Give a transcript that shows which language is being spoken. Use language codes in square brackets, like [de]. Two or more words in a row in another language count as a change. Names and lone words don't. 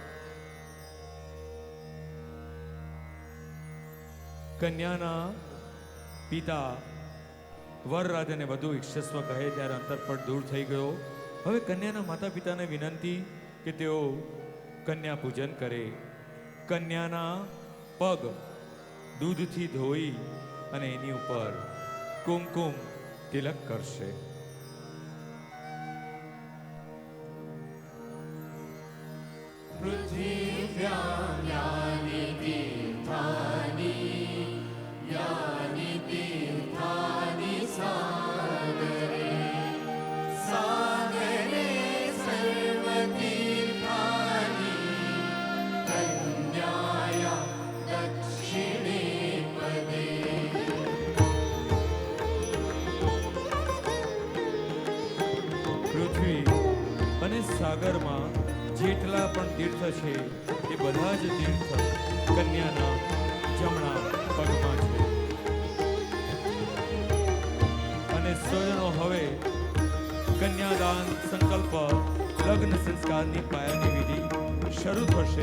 [gu] કન્યાના પિતા વરરાજાને વધુ ઈક્ષસ્વ કહે ત્યારે અંતરપટ દૂર થઈ ગયો. હવે કન્યાના માતા પિતાને વિનંતી કે તેઓ કન્યા પૂજન કરે. કન્યાના પગ દૂધથી ધોઈ અને એની ઉપર કુમકુમ તિલક કરશે. [sa] पृथिव्यां यानि तीर्थानि सागरे सागरे सर्वतीर्थानि कन्याया दक्षिणे पदे. [gu] પૃથ્વી અને સાગરમાં જેટલા પણ તીર્થ છે એ બધા જ તીર્થ કન્યાના જમણા પગમાં છે. અને સ્વજનો, હવે કન્યાદાન સંકલ્પ લગ્ન સંસ્કારની પાયાની વિધિ શરૂ થશે.